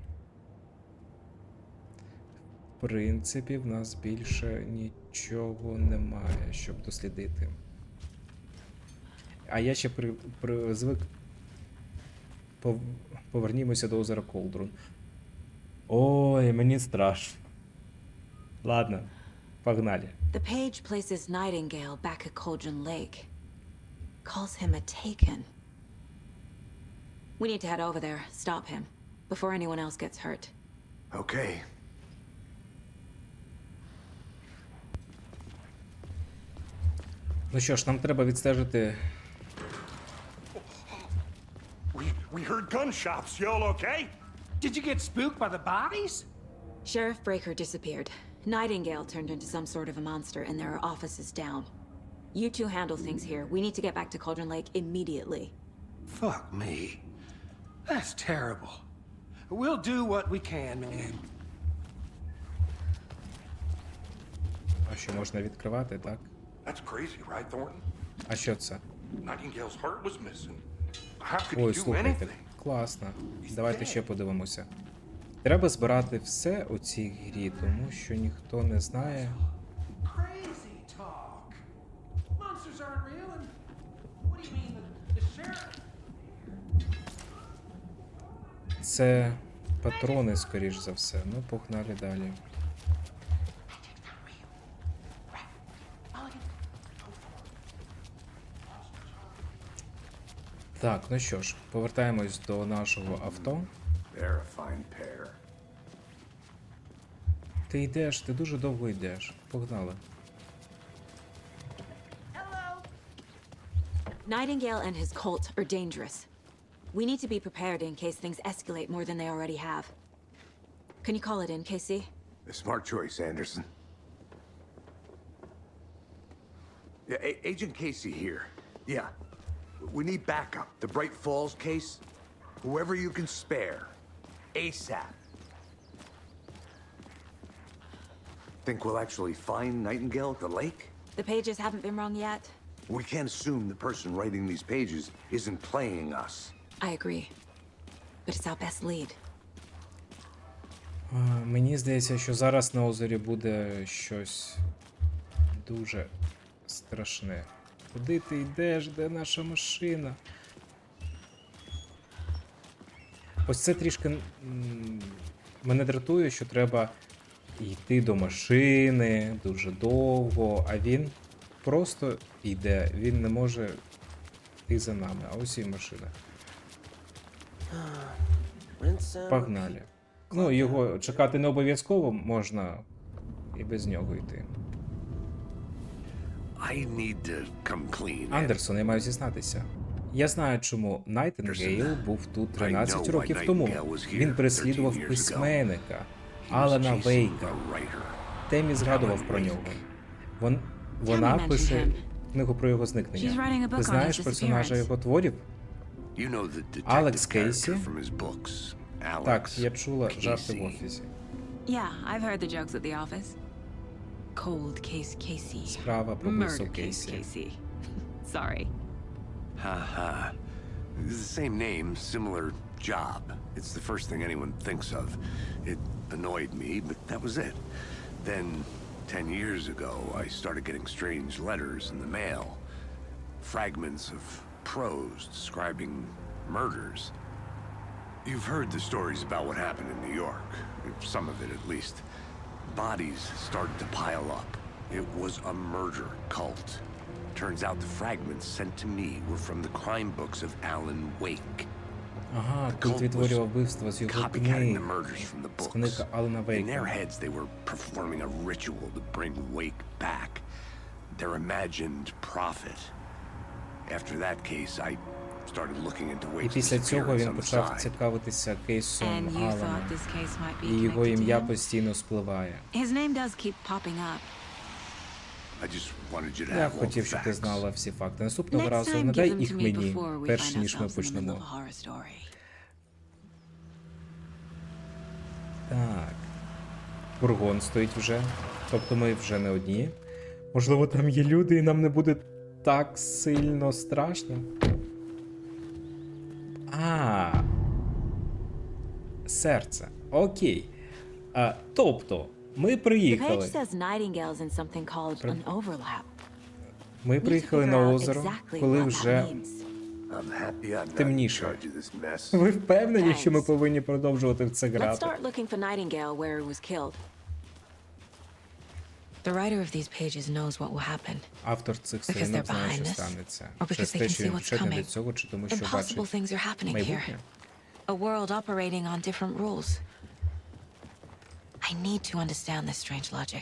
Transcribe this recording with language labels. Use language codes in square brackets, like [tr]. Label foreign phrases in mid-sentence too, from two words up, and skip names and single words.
[uk] В принципі, в нас більше нічого немає, щоб дослідити. А я ще звик. Повернімося до озера Колдрун. Ой, мені страшно. Ладно, погнали. [en] The page places Nightingale back at Cauldron Lake. Calls him a taken. We need to head over there, stop him, before anyone else gets hurt. Okay. [uk] Ну що ж, нам треба відстежити. [en] We heard gunshots. Y'all okay? Did you get spooked by the bodies? Sheriff Breaker disappeared. Nightingale turned into some sort of a monster, and there are offices down. You two handle things here. We need to get back to Cauldron Lake immediately. Fuck me. That's terrible. We'll do what we can, man. [uk] А що можна відкривати, так? [en] That's crazy, right, Thornton? [uk] А що це? [en] Nightingale's heart was missing. How could he [uk] Ой, [en] do [uk] слухайте, [en] anything? [uk] класно. Давайте ще подивимося. Треба збирати все у цій грі, тому що ніхто не знає. [en] Crazy talk. Monsters aren't real, and what do you mean the sheriff? [uk] Це патрони, скоріш за все. Ну, погнали далі. Так, ну що ж, повертаємось до нашого авто. [en] They're a fine pair. [uk] Ти йдеш, ти дуже довго йдеш. Погнали. [en] Nightingale and his cult are dangerous. We need to be prepared in case things escalate more than they already have. Can you call it in, Casey? A smart choice, Anderson. Yeah, Agent Casey here. Yeah. We need backup. The Bright Falls case. Whoever you can spare. ASAP. Think we'll actually find Nightingale at the lake? The pages haven't been wrong yet. We can't assume the person writing these pages isn't playing us. I agree. But it's our best lead. [uk] Мені здається, що зараз на озері буде щось дуже страшне. Куди ти йдеш? Де наша машина? Ось це трішки мене дратує, що треба йти до машини дуже довго, а він просто йде. Він не може йти за нами. А ось і машина. Погнали. Ну, його чекати не обов'язково, можна і без нього йти. [en] I need to come clean. [uk] Андерсон, я маю зізнатися. Я знаю, чому Найтингейл був тут 13 років тому. Він переслідував письменника Алана Вейка. Темі згадував про нього. Вона пише книгу про його зникнення. Ти знаєш персонажа його творів? Алекс Кейсі? Так, я чула жарти в офісі. [en] Yeah, I've heard the jokes at the office. Cold case Casey. [uk] Справа про вбивство Кейсі. [en] Casey. Sorry. Haha. It's the same name, similar job. It's the first thing anyone thinks of. It annoyed me, but that was it. Then, 10 years ago, I started getting strange letters in the mail. Fragments of prose describing murders. You've heard the stories about what happened in New York. Some of it, at least. Bodies started to pile up. It was a murder cult. Turns out the fragments sent to me were from the crime books of Alan Wake. [uk] Ага, тут відтворював вбивство з його [en] Copycatting the [uk] книг. [en] murders from the [uk] З [en] books. [uk] книг Алана [en] In their [uk] Вейка. [en] heads, they were performing a ritual to bring Wake back. Their imagined prophet. After that case, I started looking into [uk] І [en] Wake's [uk] після цього [en] disappearance [uk] він [en] on the [uk] почав [en] side. [uk] цікавитися кейсом [en] And you [uk] Алана. [en] thought this case might be [uk] І його [en] connected to [uk] ім'я [en] him? [uk] постійно спливає. [en] His name does keep popping up. I just wanted you to [uk] Я [en] have all [uk] хотів, [en] the [uk] щоб ти [en] facts. [uk] знала всі факти. Наступного [en] Next [uk] разу [en] time, [uk] надай [en] give them [uk] їх [en] to me [uk] мені, [en] before we [uk] перш [en] find [uk] ніж ми [en] ourselves in the middle of [uk] почнемо. [en] a horror story. [uk] Так. Фургон стоїть вже. Тобто ми вже не одні. Можливо, там є люди і нам не буде так сильно страшно. Серце. Окей. Тобто, ми [en] The page [uk] приїхали. [en] says Nightingale's in something called an overlap. [uk] Ми [en] Need to [uk] приїхали [en] figure [uk] на [en] out [uk] озеро, [en] exactly [uk] коли [en] what that [uk] вже [en] means. I'm happy I'm not in [uk] темніше. [en] charge of this mess. [uk] Ви впевнені, що ми [en] Thanks. [uk] повинні продовжувати в це [en] Let's [uk] грати? [en] start looking for Nightingale where he was killed. The writer of these pages knows what will happen. [uk] Автор цих [en] Because [uk] сторінок [en] they're [uk] знає, [en] behind [uk] що [en] us, [uk] станеться. [en] or because [uk] Через [en] they [uk] те, [en] can [uk] що [en] see [uk] він [en] what's [uk] причетний до [en] coming. [uk] цього, чи тому, що [en] Impossible [uk] бачить [en] things are happening here. [uk] майбутнє. [en] A world operating on different rules. I need to understand this strange logic.